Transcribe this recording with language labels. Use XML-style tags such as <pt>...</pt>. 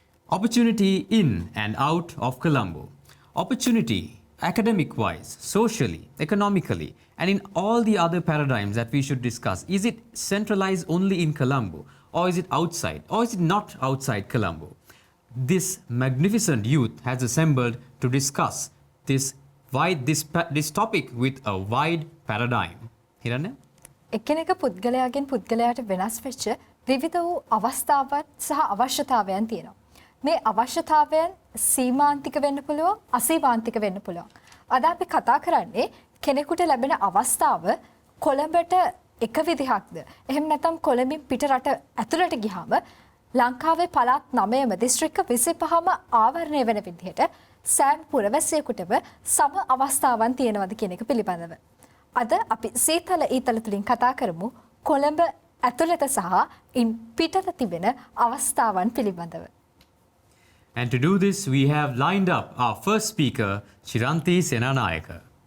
<en>Opportunity in and out of Colombo. Opportunity academic-wise, socially, economically, and in all the other paradigms that we should discuss. Is it centralized only in Colombo? Or is it outside? Or is it not outside Colombo? This magnificent youth has assembled to discuss this topic with a wide paradigm. Hiranya?</en> <si>එකිනෙක පුද්ගලයාගෙන් පුද්ගලයාට වෙනස් වෙච්ච විවිධ වූ අවස්ථාවන් සහ අවශ්‍යතාවයන් තියෙනවා. මේ අවශ්‍යතාවයන් සීමාන්තික වෙන්න පුළුවන්, අසීමාන්තික වෙන්න පුළුවන්. අද අපි කතා කරන්නේ කෙනෙකුට ලැබෙන අවස්ථාව කොළඹට එක විදිහක්ද? එහෙම නැත්නම් කොළඹින් පිට රට ඇතුළට ගියාම ලංකාවේ පළාත් 9ම දිස්ත්‍රික්ක 25ම ආවරණය වෙන විදිහට සෑම පුරවැසියෙකුටම සම අවස්ථාවන් තියෙනවද කියන එක පිළිබඳව. අද අපි සීතල ඊතල තුලින් කතා කරමු කොළඹ ඇතුළත සහ ඉන් පිටත තිබෙන අවස්ථාවන් පිළිබඳව.</si> <en>And to do this, we have lined up our first speaker, Chiranthi Senanayaka.</en>